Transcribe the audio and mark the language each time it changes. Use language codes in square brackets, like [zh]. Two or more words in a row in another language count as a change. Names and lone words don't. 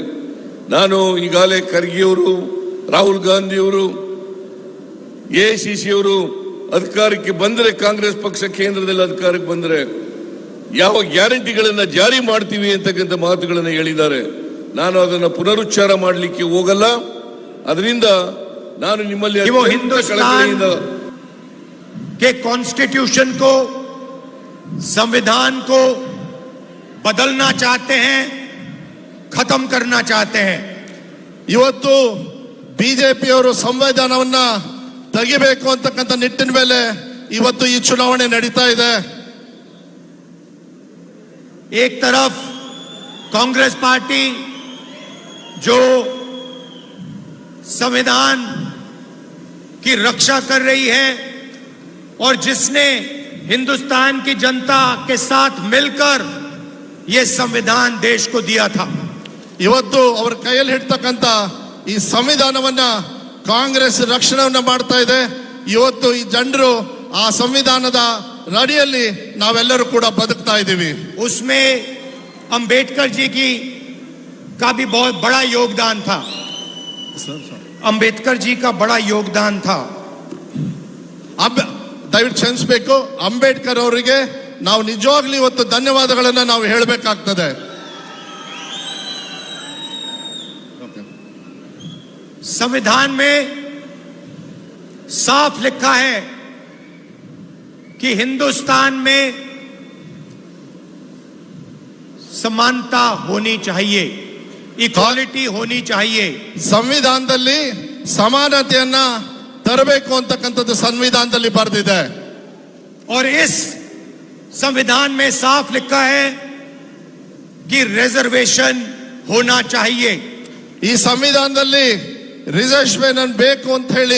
[kn] ನಾನು ಈಗಾಗಲೇ ಖರ್ಗೆಯವರು, ರಾಹುಲ್ ಗಾಂಧಿಯವರು, AICC ಅವರು ಅಧಿಕಾರಕ್ಕೆ ಬಂದರೆ, ಕಾಂಗ್ರೆಸ್ ಪಕ್ಷ ಕೇಂದ್ರದಲ್ಲಿ ಅಧಿಕಾರಕ್ಕೆ ಬಂದರೆ ಯಾವ ಗ್ಯಾರಂಟಿಗಳನ್ನ ಜಾರಿ ಮಾಡ್ತೀವಿ ಅಂತಕ್ಕಂಥ ಮಾತುಗಳನ್ನು ಹೇಳಿದ್ದಾರೆ. ನಾನು ಅದನ್ನು ಪುನರುಚ್ಚಾರ ಮಾಡಲಿಕ್ಕೆ ಹೋಗಲ್ಲ. ಅದರಿಂದ ನಾನು ನಿಮ್ಮಲ್ಲಿ [hi] हिंदुस्तान के कॉन्स्टिट्यूशन को, संविधान को बदलना चाहते हैं, खत्म करना चाहते हैं. [kn] ಇವತ್ತು ಬಿಜೆಪಿಯವರು ಸಂವಿಧಾನವನ್ನ ತೆಗಿಬೇಕು ಅಂತಕ್ಕಂಥ ನಿಟ್ಟಿನ ಮೇಲೆ ಇವತ್ತು ಈ ಚುನಾವಣೆ ನಡೀತಾ ಇದೆ. [hi] एक तरफ कांग्रेस पार्टी जो संविधान की रक्षा कर रही है और जिसने हिंदुस्तान की जनता के साथ मिलकर यह संविधान देश को दिया था. [kn] ಇವತ್ತು ಅವರ ಕೈಯಲ್ಲಿ ಹಿಡ್ತಕ್ಕಂಥ ಈ ಸಂವಿಧಾನವನ್ನ ಕಾಂಗ್ರೆಸ್ ರಕ್ಷಣೆಯನ್ನ ಮಾಡ್ತಾ ಇದೆ. ಇವತ್ತು ಈ ಜನರು ಆ ಸಂವಿಧಾನದ ಅಡಿಯಲ್ಲಿ ನಾವೆಲ್ಲರೂ ಕೂಡ ಬದುಕ್ತಾ ಇದ್ದೀವಿ. [hi] उसमें अंबेडकर जी का भी बहुत बड़ा योगदान था. अंबेडकर जी का बड़ा योगदान था. [kn] ದಯವಿಟ್ಟು ಕ್ಷಮಿಸಬೇಕು, ಅಂಬೇಡ್ಕರ್ ಅವರಿಗೆ ನಾವು ನಿಜವಾಗ್ಲೂ ಇವತ್ತು ಧನ್ಯವಾದಗಳನ್ನ ನಾವು ಹೇಳಬೇಕಾಗ್ತದೆ. [hi] संविधान में साफ लिखा है कि हिंदुस्तान में समानता होनी चाहिए, इक्वालिटी होनी चाहिए। [kn] ಸಂವಿಧಾನದಲ್ಲಿ ಸಮಾನತೆಯನ್ನ ತರಬೇಕು ಅಂತಕ್ಕಂಥದ್ದು ಸಂವಿಧಾನದಲ್ಲಿ ಬರೆದಿದೆ। [hi] और इस संविधान में साफ लिखा है कि रिजर्वेशन होना चाहिए। [kn] ಈ ಸಂವಿಧಾನದಲ್ಲಿ ರಿಸರ್ವೇಶನ್ ಬೇಕು ಅಂತ ಹೇಳಿ